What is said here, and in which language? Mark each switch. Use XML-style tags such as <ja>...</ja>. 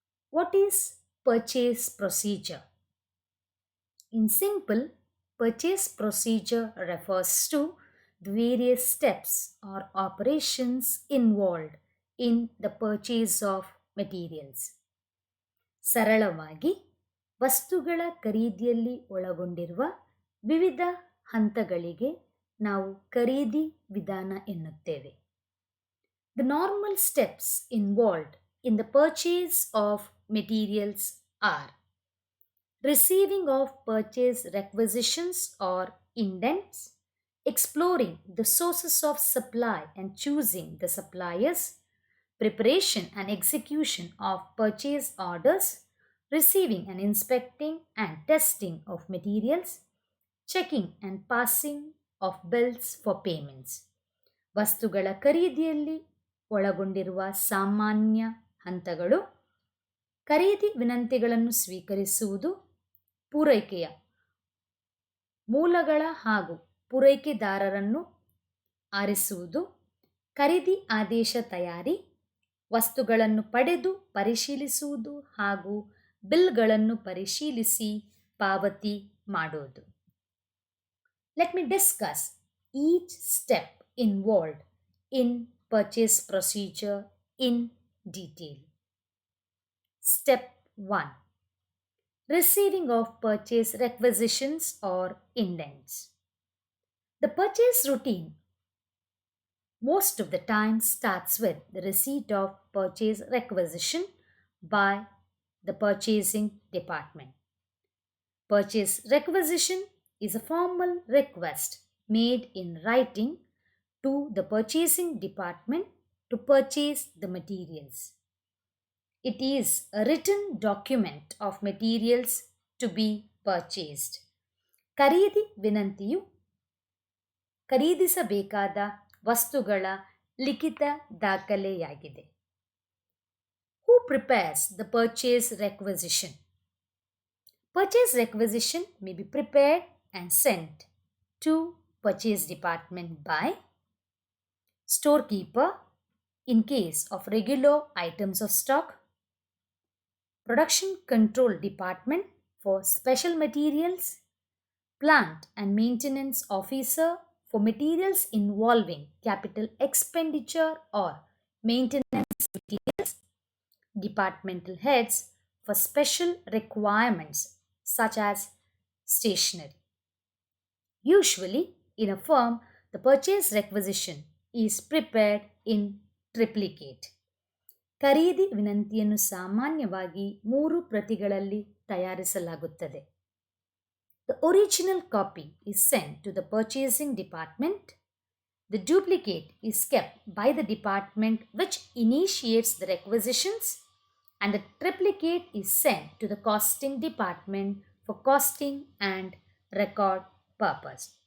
<en>What is purchase procedure? In simple, purchase procedure refers to the various steps or operations involved in the purchase of materials.</en> <kn>ಸರಳವಾಗಿ ವಸ್ತುಗಳ ಖರೀದಿಯಲ್ಲಿ ಒಳಗೊಂಡಿರುವ ವಿವಿಧ ಹಂತಗಳಿಗೆ ನಾವು ಖರೀದಿ ವಿಧಾನ ಎನ್ನುತ್ತೇವೆ.</kn> <en>The normal steps involved in the purchase of materials are receiving of purchase requisitions or indents, exploring the sources of supply and choosing the suppliers, preparation and execution of purchase orders, receiving and inspecting and testing of materials, checking and passing of bills for payments.</en> <kn>ವಸ್ತುಗಳ ಖರೀದಿಯಲ್ಲಿ ಒಳಗೊಂಡಿರುವ ಸಾಮಾನ್ಯ ಹಂತಗಳು ಖರೀದಿ ವಿನಂತಿಗಳನ್ನು ಸ್ವೀಕರಿಸುವುದು, ಪೂರೈಕೆಯ ಮೂಲಗಳ ಹಾಗೂ ಪೂರೈಕೆದಾರರನ್ನು ಆರಿಸುವುದು, ಖರೀದಿ ಆದೇಶ ತಯಾರಿ, ವಸ್ತುಗಳನ್ನು ಪಡೆದು ಪರಿಶೀಲಿಸುವುದು ಹಾಗೂ ಬಿಲ್ಗಳನ್ನು ಪರಿಶೀಲಿಸಿ ಪಾವತಿ ಮಾಡುವುದು.</kn> <en>Let me discuss each step involved in purchase procedure in detail. Step 1. Receiving of purchase requisitions or indents. The purchase routine most of the time starts with the receipt of purchase requisition by the purchasing department. Purchase requisition is a formal request made in writing to the purchasing department to purchase the materials. It is a written document of materials to be purchased.</en> <kn>ಖರೀದಿ ವಿನಂತಿಯು ಖರೀದಿಸಬೇಕಾದ ವಸ್ತುಗಳ ಲಿಖಿತ ದಾಖಲೆಯಾಗಿದೆ.</kn> <en>Who prepares the purchase requisition? Purchase requisition may be prepared and sent to purchase department by storekeeper in case of regular items of stock, production control department for special materials, plant and maintenance officer for materials involving capital expenditure or maintenance materials, departmental heads for special requirements such as stationery. Usually, in a firm, the purchase requisition is prepared in triplicate.</en> <kn>ಖರೀದಿ ವಿನಂತಿಯನ್ನು ಸಾಮಾನ್ಯವಾಗಿ 3 ಪ್ರತಿಗಳಲ್ಲಿ ತಯಾರಿಸಲಾಗುತ್ತದೆ.</kn> <en>The original copy is sent to the purchasing department. The duplicate is kept by the department which initiates the requisitions, and the triplicate is sent to the costing department for costing and record purpose.</en>